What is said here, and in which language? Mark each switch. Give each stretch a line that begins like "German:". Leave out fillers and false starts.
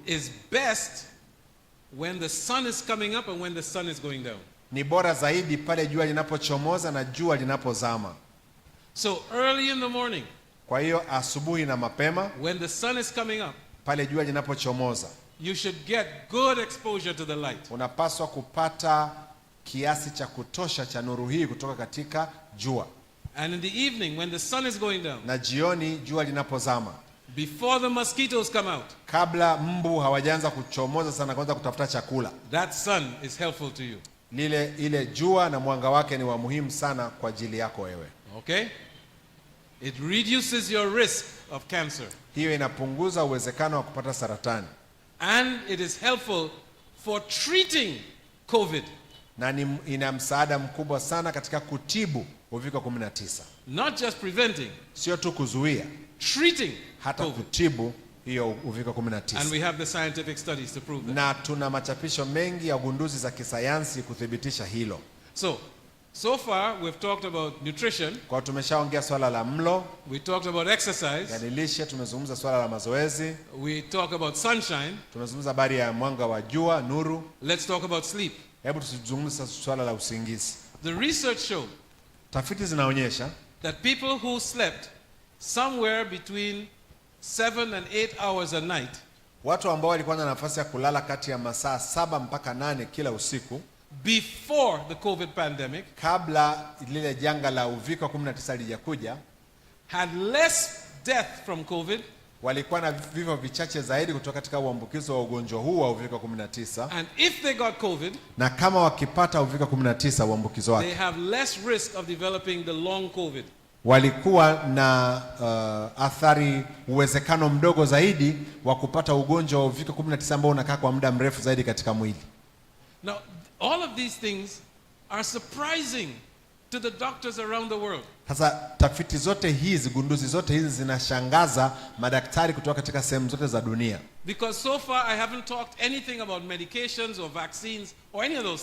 English: is best when the sun is coming up and when the sun is going down.
Swahili: Ni bora zaidi pale jua linapochomoza na jua linapozama.
English: So early in the morning,
Swahili: kwa hiyo asubuhi na mapema,
English: when the sun is coming up,
Swahili: pale jua linapochomoza,
English: you should get good exposure to the light.
Swahili: Unapaswa kupata kiasi cha kutosha cha nuru hii kutoka katika jua.
English: And in the evening when the sun is going down,
Swahili: na jioni jua linapozama,
English: before the mosquitoes come out,
Swahili: kabla mbu hawajaanza kuchomoza sana kwanza kutafuta chakula,
English: that sun is helpful to you.
Swahili: Ile jua na mwanga wake ni wa muhimu sana kwa ajili yako wewe.
English: Okay? It reduces your risk of cancer.
Swahili: Hiyo inapunguza uwezekano wa kupata saratani.
English: And it is helpful for treating COVID.
Swahili: Na ina msaada mkubwa sana katika kutibu uviko 19.
English: Not just preventing,
Swahili: sio tu kuzuia,
English: treating,
Swahili: hata COVID. Kutibu hiyo uviko 19.
English: And we have the scientific studies to prove that.
Swahili: Na tuna machapisho mengi ya ugunduzi za kisayansi kuthibitisha hilo.
English: So far we've talked about nutrition.
Swahili: Kwa tumeshaongea swala la mlo.
English: We talked about exercise.
Swahili: Yani lishe, tumezungumza swala la mazoezi.
English: We talk about sunshine.
Swahili: Tumezungumza habari ya mwanga wa jua, nuru.
English: Let's talk about sleep.
Swahili: Hebu tuzungumze swala la usingizi.
English: The research showed,
Swahili: tafiti zinaonyesha,
English: that people who slept somewhere between 7 and 8 hours a night,
Swahili: watu ambao walikuwa na nafasi ya kulala kati ya masaa 7 mpaka 8 kila usiku,
English: before the COVID pandemic,
Swahili: kabla lile janga la uviko 19 lijakuja,
English: had less death from COVID,
Swahili: walikuwa na vifo vichache zaidi kutoka katika uambukizo wa ugonjwa huu wa uviko 19.
English: And if they got COVID,
Swahili: na kama wakipata uviko 19 uambukizo wake,
English: they have less risk of developing the long COVID.
Swahili: Walikuwa na athari, uwezekano mdogo zaidi wa kupata ugonjwa wa uviko 19 ambao unakaa kwa muda mrefu zaidi katika mwili.
English: Now, all of these things are surprising to the doctors around the world.
Swahili: Sasa tafiti zote hizi, gunduzi zote hizi zinashangaza madaktari kutoka katika sehemu zote za dunia.
English: Because so far I haven't talked anything about medications or vaccines or any of those things.